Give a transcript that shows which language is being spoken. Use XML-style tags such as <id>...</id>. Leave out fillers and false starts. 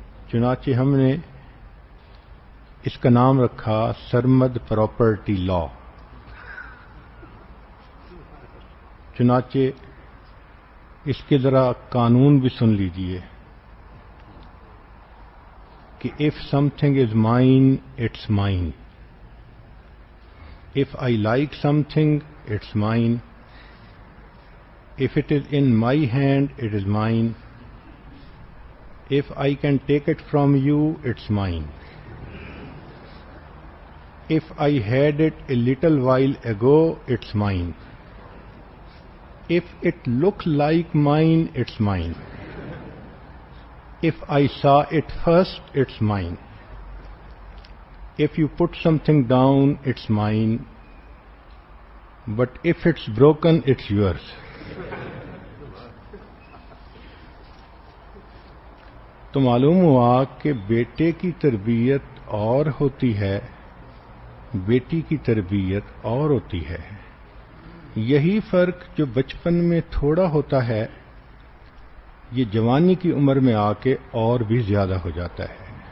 <ur>چنانچہ ہم نے اس کا نام رکھا سرمد پراپرٹی لا. چنانچہ اس کے ذرا قانون بھی سن لیجئے کہ</ur> <en>کہ if something is mine, it's mine. If I like something, it's mine. If it is in my hand, it is mine. If I can take it from you, it's mine. If I had it a little while ago, it's mine. If it looked like mine, it's mine. If I saw it first, it's mine. If you put something down, it's mine. But if it's broken, it's yours.</en> <ur>تو معلوم ہوا کہ بیٹے کی تربیت اور ہوتی ہے، بیٹی کی تربیت اور ہوتی ہے. یہی فرق جو بچپن میں تھوڑا ہوتا ہے یہ جوانی کی عمر میں آ کے اور بھی زیادہ ہو جاتا ہے.</ur>